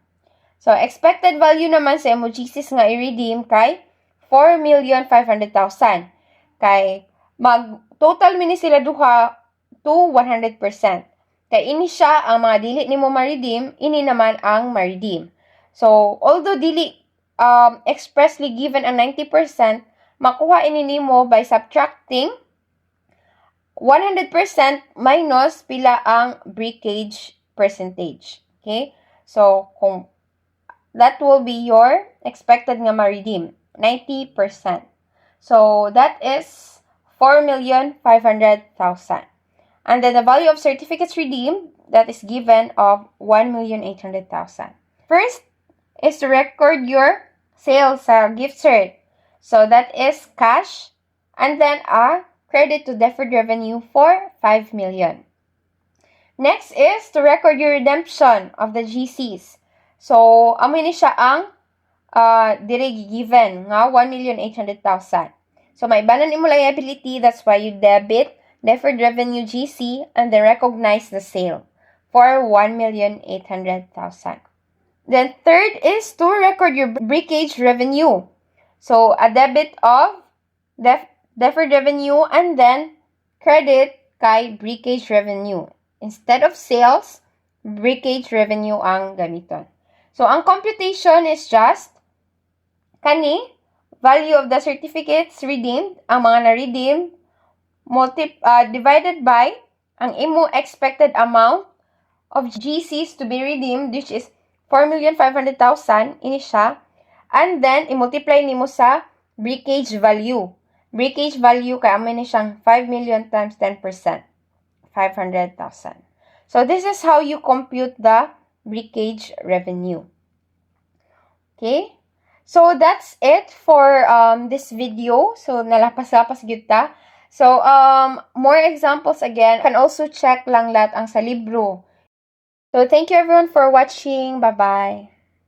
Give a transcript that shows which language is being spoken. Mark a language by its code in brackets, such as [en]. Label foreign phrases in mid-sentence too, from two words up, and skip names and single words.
[ceb] So, [en] expected value [ceb] naman sa GCs nga i-redeem kay 4,500,000. Kay mag-total mini sila duha to 100%. Kay ini siya ang mga dili nimo ma-redeem, ini naman ang ma-redeem. So, although dili [en] expressly given [ceb] ang 90%, makuha ini nimo [en] by subtracting 100% minus [ceb] pila ang [en] breakage percentage. [ceb] Okay? [en] So, kung that will be your expected [ceb] nga ma-redeem, [en] 90%. So, that is 4,500,000. And then the value of certificates redeemed, that is given of 1,800,000. First is to record your sales sa gift cert. So, that is cash and then a credit to deferred revenue for 5 million. Next is to record your redemption of the GCs. [ceb] So, amin ni siya ang dire given nga 1,800,000. [en] So, [ceb] may banan imo [en] liability, that's why you debit deferred revenue GC and then recognize the sale for 1,800,000. Then, third is to record your breakage revenue. So, a debit of deferred revenue and then credit kay breakage revenue. Instead of sales, breakage revenue [ceb] ang gamiton. [en] So, ang computation is just kani, value of the certificates redeemed, [ceb] ang mga na-redeem, [en] divided by [ceb] ang imo [en] expected amount of GCs to be redeemed, which is 4,500,000, [ceb] ini siya. [en] And then, [ceb] i-multiply nimo sa [en] breakage value. Breakage value, [ceb] kaya amin ni siyang 5 million times 10%. 500,000. [en] So, this is how you compute the breakage revenue. Okay? So, that's it for this video. So, [ceb] nalapas-lapas kita. [en] So, more examples again. You can also check lang [ceb] lahat ang sa libro. [en] So, thank you everyone for watching. Bye-bye.